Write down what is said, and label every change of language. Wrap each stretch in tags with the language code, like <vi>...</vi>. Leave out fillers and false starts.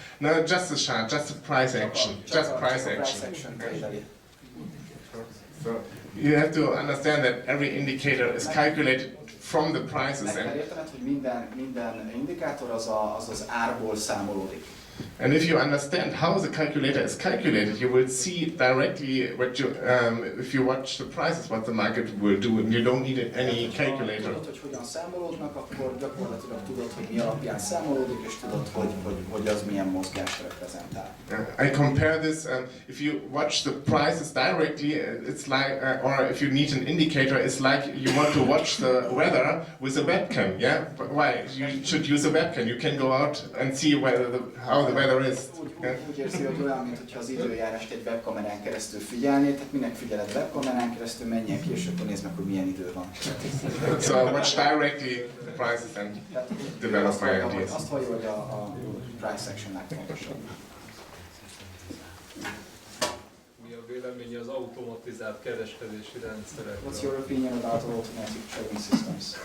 <en>No, just a chart, just a price action. Just price action. So you have to understand that every indicator is calculated from the prices.</en> <hu>Meg kell értened, hogy minden indikátor az árból számolódik.</hu> <en>And if you understand how the calculator is calculated, you will see directly what you, if you watch the prices, what the market will do, and you don't need any calculator.</en> <hu>Tudod, hogy hogyan számolódnak, akkor gyakorlatilag tudod, hogy mi alapján számolódik, és tudod, hogy az milyen mozgást reprezentál.</hu> <en>I compare this, if you watch the prices directly, it's like, or if you need an indicator, it's like you want to watch the weather with a webcam, yeah? But why? You should use a webcam. You can go out and see how the weather is.</en> <hu>Úgy érzi, hogy olyan, mintha az időjárást egy webkamerán keresztül figyelnéd, tehát minek figyeled webkamerán keresztül, menjen ki, és akkor nézd meg, hogy milyen idő van.</hu> <en>So I watch directly the prices and develop my ideas.</en> <hu>Azt hallja, hogy a price action legfontosabb. Mi a véleménye az automatizált kereskedési rendszerekről?</hu> <en>What's your opinion about automatic trading systems?</en>